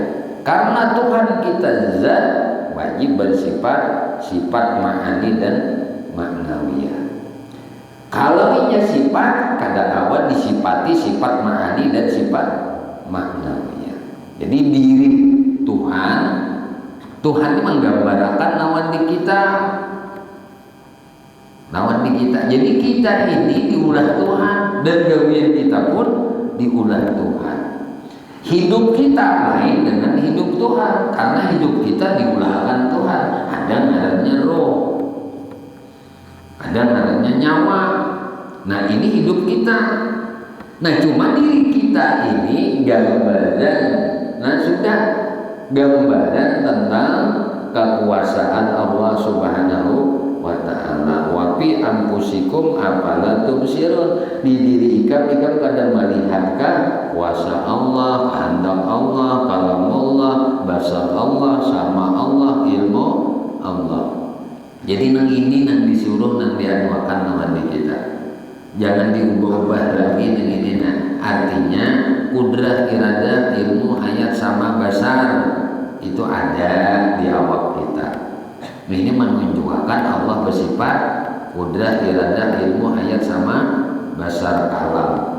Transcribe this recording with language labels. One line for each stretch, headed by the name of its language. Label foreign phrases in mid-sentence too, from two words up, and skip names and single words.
Indonesian: Karena Tuhan kita zat wajib bersifat sifat ma'ani dan ma'nawiyah.
Banjar: Kalau ini sifat kada awal disifati sifat ma'ani dan sifat ma'nawiyah.
Indonesian: Jadi diri Tuhan menggambarkan nawan di kita.
Banjar: Jadi kita ini diulah Tuhan dan gawian kita pun diulah Tuhan. Hidup kita lain dengan hidup Tuhan karena hidup kita diulahkan Tuhan. Ada ngarannya roh, ada ngarannya nyawa.
Indonesian: Nah ini hidup kita. Nah cuma diri kita ini gambaran. Nah sudah gambaran tentang kekuasaan Allah
Arabic: Subhanahu wa ta'ala. Wa fi anfusikum afala tubsirun.
Banjar: Di diri ikam kada melihatkah kuasa Allah, kehendak Allah, kalam Allah, basar Allah, sama Allah,
Indonesian: ilmu Allah.
Banjar: Jadi nang ini nang disuruh nang dianuakan nama di kita. Jangan diubah-ubah lagi nang ini nah. Artinya kudrah, iradah, ilmu, hayat sama basar itu ada di awak kita.
Indonesian: Ini menunjukkan Allah bersifat kudrah, iradah, ilmu, hayat sama basar kalam.